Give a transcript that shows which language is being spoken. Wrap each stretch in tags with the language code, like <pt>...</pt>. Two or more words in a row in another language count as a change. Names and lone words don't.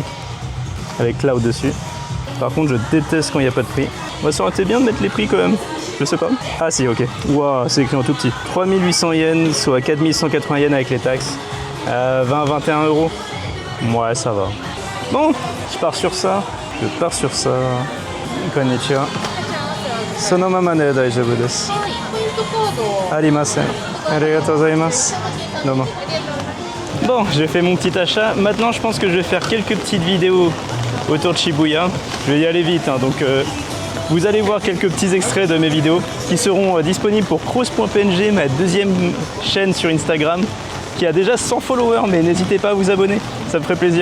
<fr>Avec Cloud dessus. Par contre, je déteste quand il n'y a pas de prix. Moi, ça aurait été bien de mettre les prix quand même. Je sais pas. Ah si, ok. Waouh, c'est écrit en tout petit. 3800 yens, soit 4180 yens avec les taxes. 20-21 euros. Ouais, ça va. Bon, je pars sur ça.</fr> <ja>こんにちは。そのままで大丈夫です. Arimasen. ありがとうございます. Domo.</ja> <fr>Bon, j'ai fait mon petit achat. Maintenant, je pense que je vais faire quelques petites vidéos autour de Shibuya. Je vais y aller vite, hein, donc vous allez voir quelques petits extraits de mes vidéos qui seront disponibles pour cross.png, ma deuxième chaîne sur Instagram, qui a déjà 100 followers, mais n'hésitez pas à vous abonner, ça me ferait plaisir.</fr>